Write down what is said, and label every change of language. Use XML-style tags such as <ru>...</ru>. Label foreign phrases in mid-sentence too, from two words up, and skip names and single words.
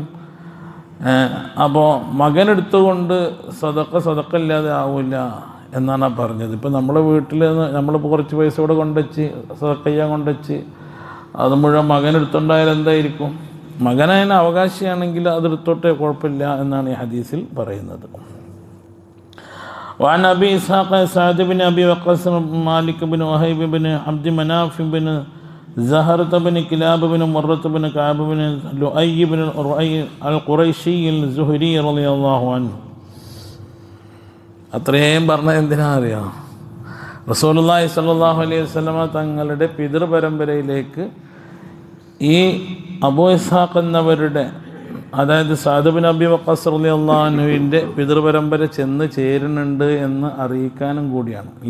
<ml>അപ്പോൾ മകൻ എടുത്തുകൊണ്ട് സദഖ ഇല്ലാതെ ആവില്ല എന്നാണ് പറഞ്ഞത്. ഇപ്പം നമ്മളെ വീട്ടിൽ നമ്മളിപ്പോൾ കുറച്ച് പൈസ കൂടെ കൊണ്ടുവച്ച് സദഖ ചെയ്യാൻ കൊണ്ടുവച്ച് അത് മുഴുവൻ മകൻ എടുത്തുണ്ടായാൽ എന്തായിരിക്കും? മകനതിന് അവകാശിയാണെങ്കിൽ അതെടുത്തോട്ടെ, കുഴപ്പമില്ല എന്നാണ് ഈ ഹദീസിൽ പറയുന്നത്.</ml> <ar>وعن أبي إسحاق سعد بن أبي وقاص مالك بن وهيب بن عبد مناف بن زهرة بن كلاب بن مرة بن كعب بن لؤي بن القريشي الزهري رضي الله عنه.</ar> <ml>അത്രയും പറഞ്ഞ എന്തിനാ അറിയാം?</ml> <ar>رسول الله صلى الله عليه وسلم</ar> <ml>തങ്ങളുടെ പിതൃപരമ്പരയിലേക്ക് ഈ അബൂ ഇസ്ഹാഖ് എന്നവരുടെ അതായത് സഅദ് ബിൻ അബി വഖാസ് റളിയല്ലാഹു അൻഹുവിൻ്റെ പിതൃപരമ്പര ചെന്ന് ചേരുന്നുണ്ട് എന്ന് അറിയിക്കാനും കൂടിയാണ് അല്ലേ.</ml>